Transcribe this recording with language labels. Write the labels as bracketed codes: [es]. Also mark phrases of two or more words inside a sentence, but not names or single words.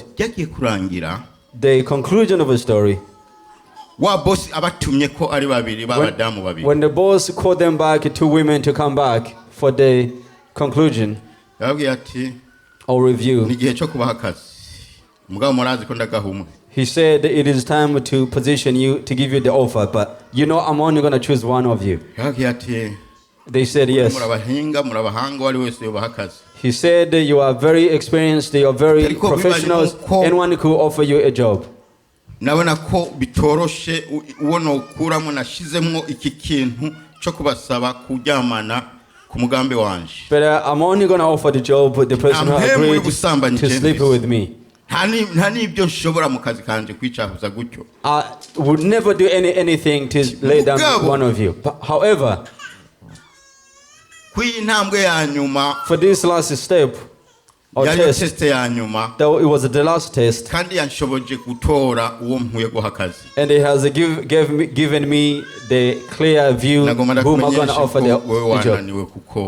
[en] The conclusion of the story, when the boss called them back, two women to come back for the conclusion or review, he said it is time to position you, to give you the offer, but I'm only going to choose one of you. They said yes. He said you are very experienced, you are very professionals, anyone could offer you a job. [rn] nabona ko bitoroshe uwono ukuramo nashizemwo iki kintu cyo kubasaba kuryamana ku mugambi wanje. [en] But I'm only going to offer the job the person who agreed to sleep with me. [rn] Ntani ibyo nshobora mu kazi kanje kwicahuza gutyo. [en] I would never do anything to lay down one of you. But however, for this last step or test, though it was the last test, and he has given me the clear view whom I'm going to offer the job.